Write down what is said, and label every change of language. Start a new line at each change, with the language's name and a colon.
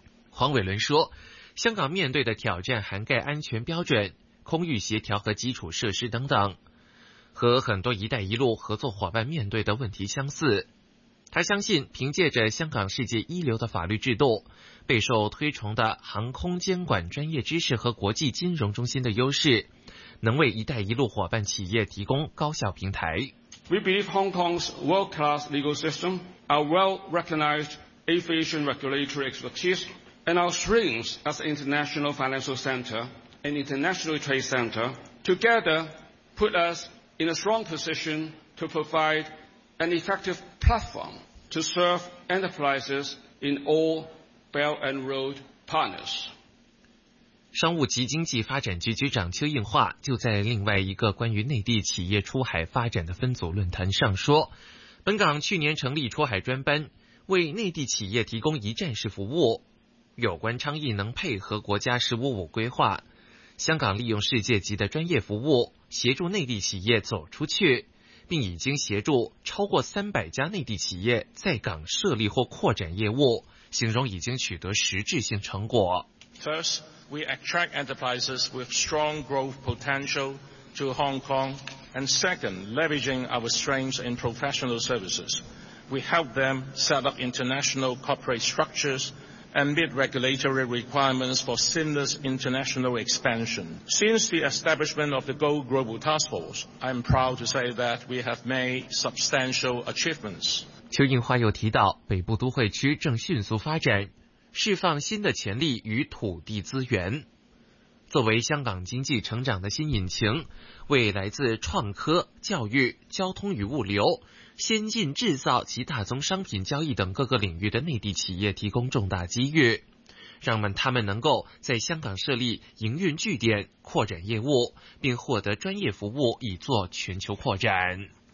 Chinese: 黄伟伦说，香港面对的挑战涵盖安全标准、空域协调和基础设施等等，和很多“一带一路”合作伙伴面对的问题相似。他相信凭借着香港世界一流的法律制度、备受推崇的航空监管专业知识和国际金融中心的优势，能为“一带一路”伙伴企业提供高效平台。
English: We believe Hong Kong's world-class legal system, our well-recognized aviation regulatory expertise, and our strengths as an international financial center and international trade center together put usin a strong position to provide an effective platform to serve enterprises in all Belt and Road partners.
Chinese: 商务及经济发展局局长邱应化就在另外一个关于内地企业出海发展的分组论坛上说，本港去年成立出海专班，为内地企业提供一站式服务，有关倡议能配合国家“十五五”规划，香港利用世界级的专业服务协助内地企业走出去，并已经协助超过300家内地企业在港设立或扩展业务，形容已经取得实质性成果。
English: First, we attract enterprises with strong growth potential to Hong Kong, and second, leveraging our strengths in professional services, we help them set up international corporate structuresand meet regulatory requirements for seamless international expansion. Since the establishment of the Go Global Task Force, I am proud to say that we have made substantial achievements.
Chinese: 邱应华又提到，北部都会区正迅速发展，释放新的潜力与土地资源，作为香港经济成长的新引擎，为来自创科、教育、交通与物流、先进制造及大宗商品交易等各个领域的内地企业提供重大机遇，让他们能够在香港设立营运据点，扩展业务，并获得专业服务以做全球扩展。